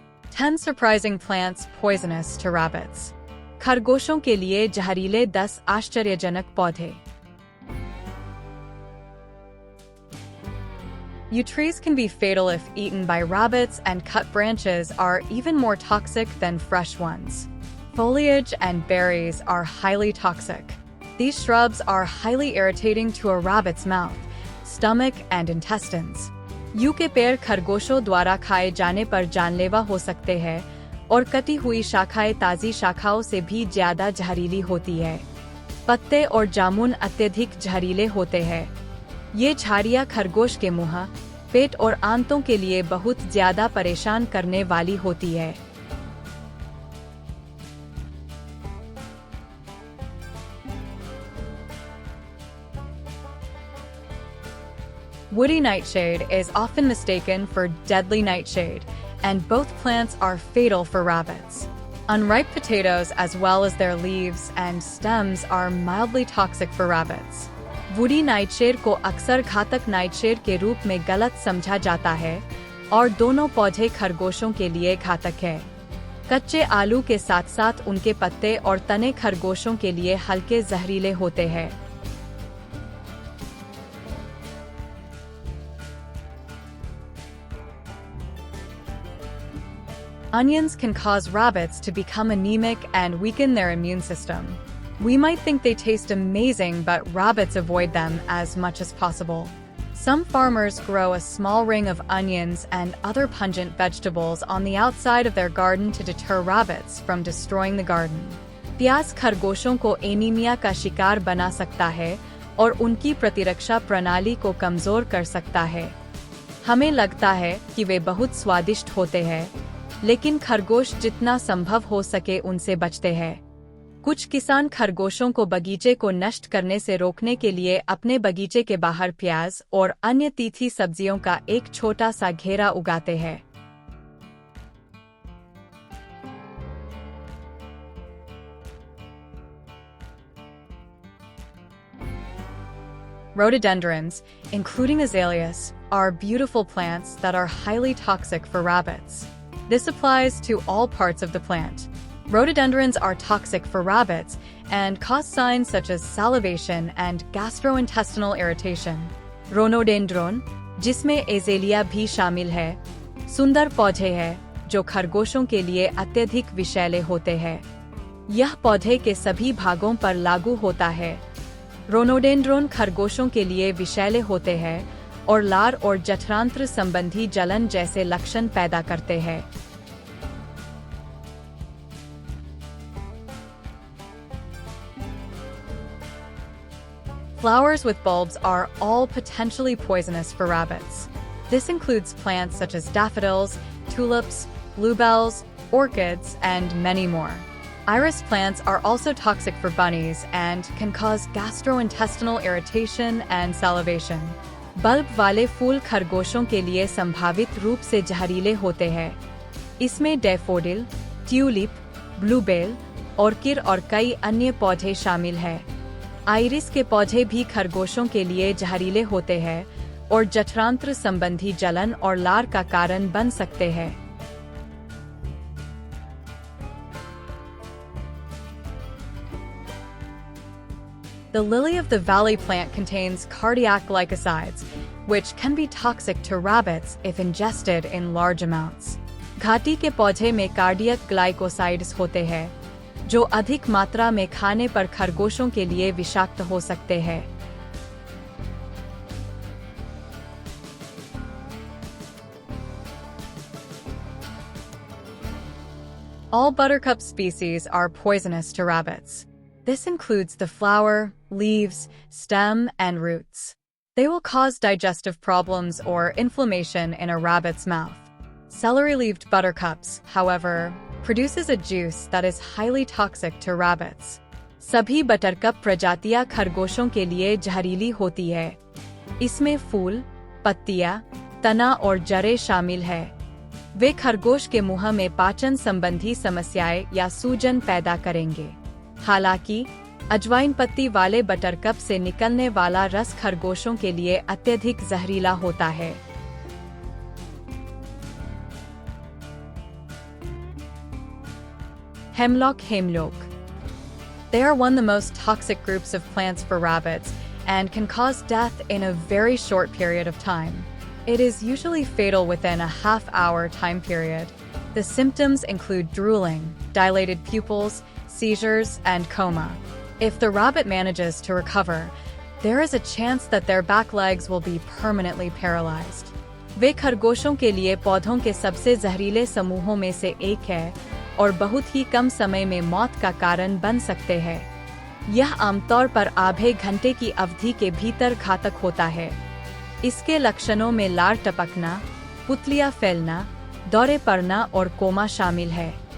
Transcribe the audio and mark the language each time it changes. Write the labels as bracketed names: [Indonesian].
[English] 10 surprising plants poisonous to rabbits. [Hindi] खरगोशों के लिए जहरीले 10 आश्चर्यजनक पौधे. [English] Yew trees can be fatal if eaten by rabbits, and cut branches are even more toxic than fresh ones. Foliage and berries are highly toxic. These shrubs are highly irritating to a rabbit's mouth, stomach, and intestines. [Hindi] yew के पेड़ खरगोशों द्वारा खाए जाने पर जानलेवा हो सकते हैं और कटी हुई शाखाएं ताज़ी शाखाओं से भी ज्यादा जहरीली होती है. पत्ते और जामुन अत्यधिक जहरीले होते हैं. ये झाड़ियाँ खरगोश के मुंह, पेट और आंतों के लिए बहुत ज्यादा परेशान करने वाली होती है. [English] Woody nightshade is often mistaken for deadly nightshade, and both plants are fatal for rabbits. Unripe potatoes, as well as their leaves and stems, are mildly toxic for rabbits. [Hindi] Woody nightshade को अक्सर घातक nightshade के रूप में गलत समझा जाता है और दोनों पौधे खरगोशों के लिए घातक है. कच्चे आलू के साथ साथ उनके पत्ते और तने खरगोशों के लिए हल्के जहरीले होते हैं. [English] Onions can cause rabbits to become anemic and weaken their immune system. We might think they taste amazing, but rabbits avoid them as much as possible. Some farmers grow a small ring of onions and other pungent vegetables on the outside of their garden to deter rabbits from destroying the garden. [Hindi] प्याज खरगोशों को anaemia का शिकार बना सकता है और उनकी प्रतिरक्षा प्रणाली को कमजोर कर सकता है. हमें लगता है कि वे बहुत स्वादिष्ट होते हैं, लेकिन खरगोश जितना संभव हो सके उनसे बचते हैं. कुछ किसान खरगोशों को बगीचे को नष्ट करने से रोकने के लिए अपने बगीचे के बाहर प्याज और अन्य तीखी सब्जियों का एक छोटा सा घेरा उगाते हैं. [English] Rhododendrons, including azaleas, are beautiful plants that are highly toxic for rabbits. This applies to all parts of the plant. Rhododendrons are toxic for rabbits and cause signs such as salivation and gastrointestinal irritation. [Hindi] Rhododendron, जिसमें azalea भी शामिल है, सुंदर पौधे हैं जो खरगोशों के लिए अत्यधिक विषैले होते हैं. यह पौधे के सभी भागों पर लागू होता है. रोनोडेंड्रोन खरगोशों के लिए विषैले होते हैं और लार और जठरांत्र संबंधी जलन जैसे लक्षण पैदा करते हैं. [English] Flowers with bulbs are all potentially poisonous for rabbits. This includes plants such as daffodils, tulips, bluebells, orchids, and many more. Iris plants are also toxic for bunnies and can cause gastrointestinal irritation and salivation. [Hindi] Bulb वाले फूल खरगोशों के लिए संभावित रूप से जहरीले होते हैं. इसमें डैफोडिल, ट्यूलिप, ब्लूबेल, ऑर्किड और कई अन्य पौधे शामिल हैं. आइरिस के पौधे भी खरगोशों के लिए जहरीले होते हैं और जठरांत्र संबंधी जलन और लार का कारण बन सकते हैं. [English] The lily of the valley plant contains cardiac glycosides, which can be toxic to rabbits if ingested in large amounts. [Hindi] घाटी के पौधे में कार्डियक ग्लाइकोसाइड्स होते हैं, जो अधिक मात्रा में खाने पर खरगोशों के लिए विषाक्त हो सकते हैं. [English] All buttercup species are poisonous to rabbits. This includes the flower, leaves, stem, and roots. They will cause digestive problems or inflammation in a rabbit's mouth. Celery-leaved buttercups, however, produces a juice that is highly toxic to rabbits. [Hindi] सभी buttercup प्रजातियां खरगोशों के लिए जहरीली होती है. इसमें फूल, पत्तियां, तना और जड़ें शामिल है. वे खरगोश के मुंह में पाचन संबंधी समस्याएं या सूजन पैदा करेंगे. हालांकि अजवाइन पत्ती वाले बटरकप से निकलने वाला रस खरगोशों के लिए अत्यधिक जहरीला होता है. [English] Hemlock. They are one of the most toxic groups of plants for rabbits and can cause death in a very short period of time. It is usually fatal within a half-hour time period. The symptoms include drooling, dilated pupils, seizures, and coma. If the rabbit manages to recover, there is a chance that their back legs will be permanently paralyzed. [Hindi] वे खरगोशों के लिए पौधों के सबसे जहरीले समूहों में से एक है और बहुत ही कम समय में मौत का कारण बन सकते हैं। यह आमतौर पर आधे घंटे की अवधि के भीतर घातक होता है। इसके लक्षणों में लार टपकना, पुतलियां फैलना, दौरे पड़ना और कोमा शामिल है।